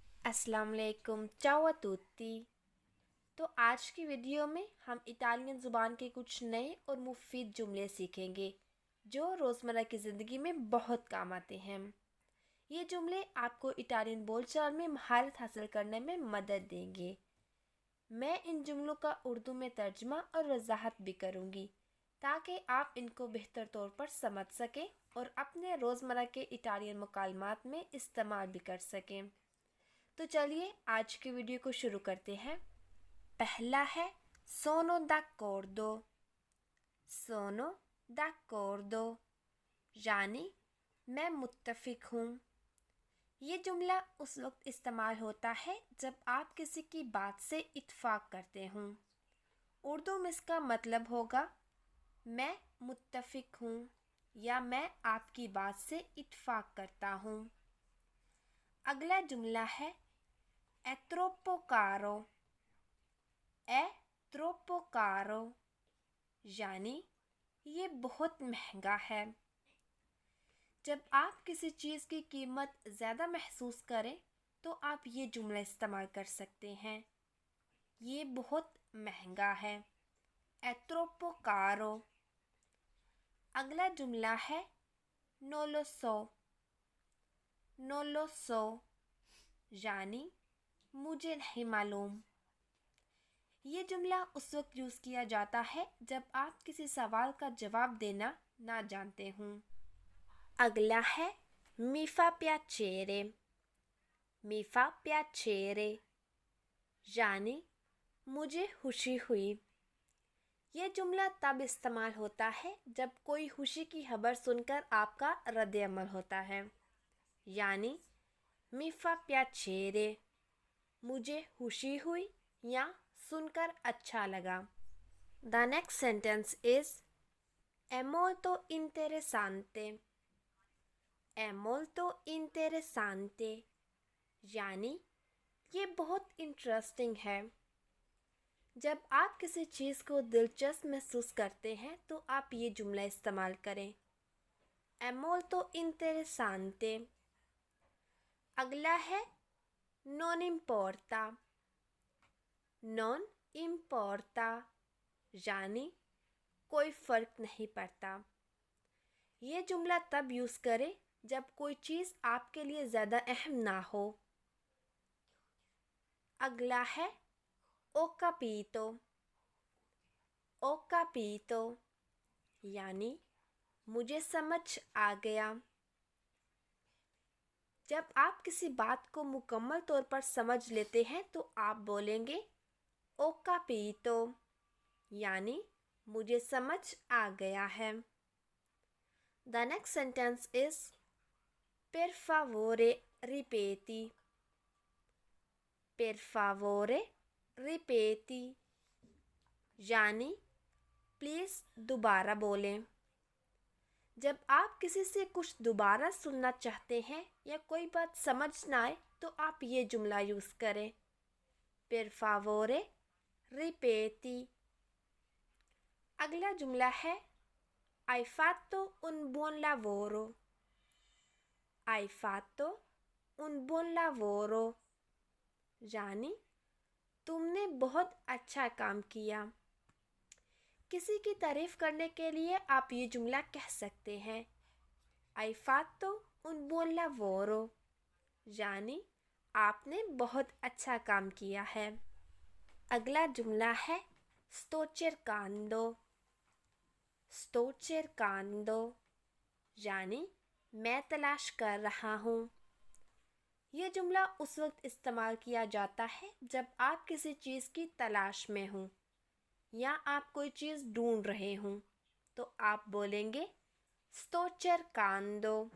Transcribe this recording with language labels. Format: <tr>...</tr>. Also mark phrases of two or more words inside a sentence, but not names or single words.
<ur>السلام علیکم،</ur> <it>ciao a tutti.</it> <ur>تو آج کی ویڈیو میں ہم اٹالین زبان کے کچھ نئے اور مفید جملے سیکھیں گے جو روزمرہ کی زندگی میں بہت کام آتے ہیں۔ یہ جملے آپ کو اٹالین بول چال میں مہارت حاصل کرنے میں مدد دیں گے۔ میں ان جملوں کا اردو میں ترجمہ اور وضاحت بھی کروں گی تاکہ آپ ان کو بہتر طور پر سمجھ سکیں اور اپنے روزمرہ کے اٹالین مکالمات میں استعمال بھی کر سکیں۔ تو چلیے آج کی ویڈیو کو شروع کرتے ہیں۔ پہلا ہے</ur> <it>sono d'accordo۔ sono d'accordo</it> <ur>یعنی میں متفق ہوں۔ یہ جملہ اس وقت استعمال ہوتا ہے جب آپ کسی کی بات سے اتفاق کرتے ہوں۔ اردو میں اس کا مطلب ہوگا میں متفق ہوں یا میں آپ کی بات سے اتفاق کرتا ہوں۔ اگلا جملہ ہے</ur> <it>è troppo caro۔ è troppo caro</it> <ur>یعنی یہ بہت مہنگا ہے۔ جب آپ کسی چیز کی قیمت زیادہ محسوس کریں تو آپ یہ جملہ استعمال کر سکتے ہیں، یہ بہت مہنگا ہے۔</ur> <it>è troppo caro۔</it> <ur>اگلا جملہ ہے</ur> <it>non lo so۔ non lo so</it> <ur>یعنی مجھے نہیں معلوم۔ یہ جملہ اس وقت یوز کیا جاتا ہے جب آپ کسی سوال کا جواب دینا نہ جانتے ہوں۔ اگلا ہے</ur> <it>mi fa piacere۔ mi fa piacere</it> <ur>یعنی مجھے خوشی ہوئی۔ یہ جملہ تب استعمال ہوتا ہے جب کوئی خوشی کی خبر سن کر آپ کا رد عمل ہوتا ہے، یعنی</ur> <it>mi fa piacere</it> <ur>مجھے خوشی ہوئی یا سن کر اچھا لگا۔</ur> <en>The next sentence is</en> <it>è molto interessante۔ è molto interessante</it> <ur>یعنی یہ بہت انٹرسٹنگ ہے۔ جب آپ کسی چیز کو دلچسپ محسوس کرتے ہیں تو آپ یہ جملہ استعمال کریں،</ur> <it>è molto interessante۔</it> <ur>اگلا ہے</ur> <it>non importa۔ non importa</it> <ur>یعنی کوئی فرق نہیں پڑتا۔ یہ جملہ تب یوز کریں جب کوئی چیز آپ کے لیے زیادہ اہم نہ ہو۔ اگلا ہے</ur> <it>ho capito۔ ho capito</it> <ur>یعنی مجھے سمجھ آ گیا۔ جب آپ کسی بات کو مکمل طور پر سمجھ لیتے ہیں تو آپ بولیں گے</ur> <it>ho capito</it> <ur>یعنی مجھے سمجھ آ گیا ہے۔</ur> <en>The next sentence is</en> <it>per favore ripeti۔ per favore ripeti</it> <ur>یعنی پلیز دوبارہ بولیں۔ جب آپ کسی سے کچھ دوبارہ سننا چاہتے ہیں یا کوئی بات سمجھ نہ آئے تو آپ یہ جملہ یوز کریں،</ur> <it>per favore ripeti۔</it> <ur>اگلا جملہ ہے</ur> <it>hai fatto un buon lavoro۔ hai fatto un buon lavoro</it> <ur>یعنی تم نے بہت اچھا کام کیا۔ کسی کی تعریف کرنے کے لیے آپ یہ جملہ کہہ سکتے ہیں،</ur> <it>hai fatto un buon lavoro</it> <ur>یعنی آپ نے بہت اچھا کام کیا ہے۔ اگلا جملہ ہے</ur> <it>sto cercando۔ sto cercando</it> <ur>یعنی میں تلاش کر رہا ہوں۔ یہ جملہ اس وقت استعمال کیا جاتا ہے جب آپ کسی چیز کی تلاش میں ہوں یا آپ کوئی چیز ڈھونڈ رہے ہوں تو آپ بولیں گے</ur> <it>sto cercando۔</it>